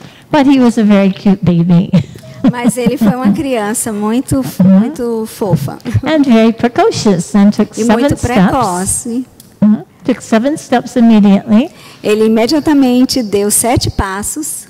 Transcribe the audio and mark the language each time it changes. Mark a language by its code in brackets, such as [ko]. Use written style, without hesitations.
[en] But he was a very cute baby. [pt] Mas ele foi uma criança muito fofa. [en] And very precocious and took [pt] e 7 muito [en] steps. [pt] precoce. [en] Took 7 steps immediately. [pt] Ele imediatamente deu 7 passos.